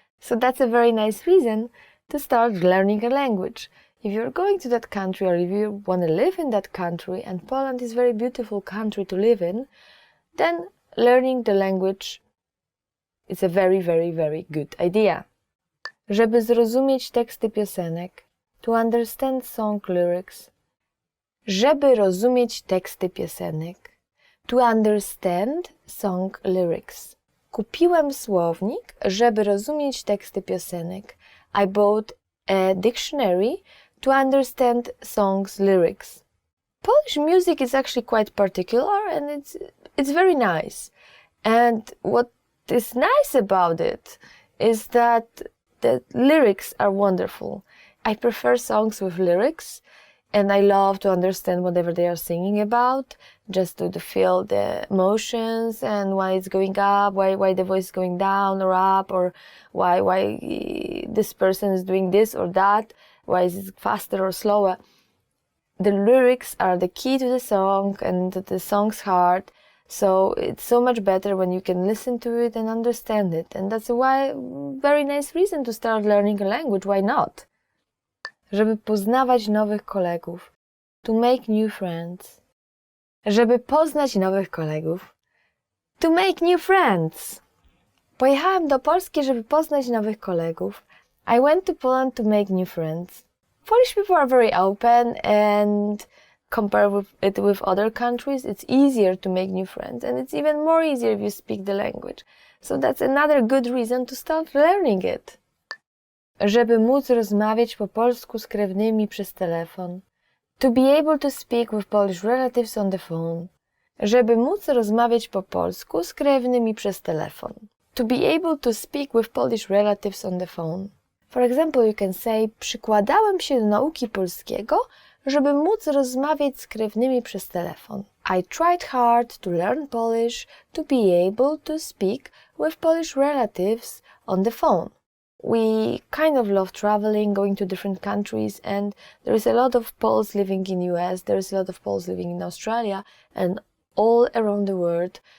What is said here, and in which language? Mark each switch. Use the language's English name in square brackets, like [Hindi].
[English] So that's a very nice reason to start learning a language. If you're going to that country, or if you want to live in that country, and Poland is a very beautiful country to live in, then learning the language is a very, very, very good idea. [Polish] Żeby zrozumieć teksty piosenek. [English] To understand song lyrics. [Polish] Żeby rozumieć teksty piosenek. [English] To understand song lyrics. [Polish] Kupiłem słownik, żeby rozumieć teksty piosenek. [English] I bought a dictionary to understand songs lyrics. Polish music is actually quite particular, and it's very nice. And what is nice about it is that the lyrics are wonderful. I prefer songs with lyrics, and I love to understand whatever they are singing about, just to feel the emotions and why it's going up, why the voice is going down or up, or why this person is doing this or that, why is it faster or slower. The lyrics are the key to the song and the song's heart, so it's so much better when you can listen to it and understand it. And that's a very nice reason to start learning a language. Why not? [Polish] Żeby poznawać nowych kolegów. [English] To make new friends. [Polish] Żeby poznać nowych kolegów. [English] To make new friends. [Polish] Pojechałem do Polski, żeby poznać nowych kolegów. [English] I went to Poland to make new friends. Polish people are very open, and compared with other countries, it's easier to make new friends, and it's even more easier if you speak the language. So that's another good reason to start learning it. [Polish] Żeby móc rozmawiać po polsku z krewnymi przez telefon. [English] To be able to speak with Polish relatives on the phone. [Polish] Żeby móc rozmawiać po polsku z krewnymi przez telefon. [English] To be able to speak with Polish relatives on the phone. For example, you can say, [Polish] przykładałem się do nauki polskiego, żeby móc rozmawiać z krewnymi przez telefon. [English] I tried hard to learn Polish to be able to speak with Polish relatives on the phone. we kind of love traveling, going to different countries, and there is a lot of Poles living in US, there is a lot of Poles living in Australia, and all around the world.